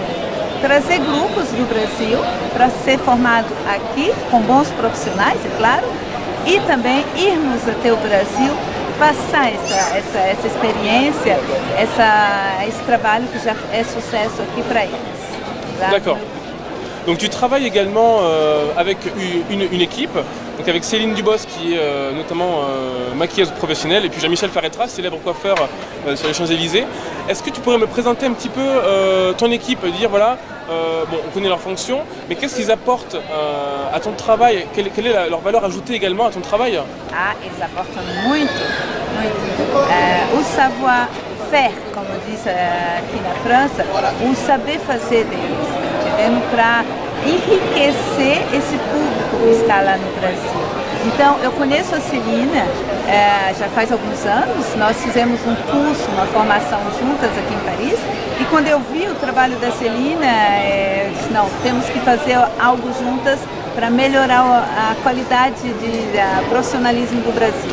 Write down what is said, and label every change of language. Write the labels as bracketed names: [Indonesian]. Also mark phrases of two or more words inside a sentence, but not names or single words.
[Portuguese] Trazer grupos do Brasil para ser formado aqui, com bons profissionais, é claro, e também irmos até o Brasil, passar essa experiência, esse trabalho que já é sucesso aqui para eles. [French] D'accord. Donc tu travailles également avec une équipe, donc avec Céline Dubos qui est notamment maquilleuse professionnelle et puis Jean-Michel Farretra, célèbre coiffeur sur les Champs-Élysées. Est-ce que tu pourrais me présenter un petit peu ton équipe, dire voilà, bon, on connaît leurs fonctions, mais qu'est-ce qu'ils apportent à ton travail, quelle est leur valeur ajoutée également à ton travail? [Portuguese] Ah, eles aportam muito, muito. O savoir-faire, como diz aqui na França, o saber fazer deles, entendendo? Para enriquecer esse público que está lá no Brasil. Então, eu conheço a Celina já faz alguns anos, nós fizemos um curso, uma formação juntas aqui em Paris, e quando eu vi o trabalho da Celina, eu disse, não, temos que fazer algo juntas para melhorar a qualidade de profissionalismo do Brasil.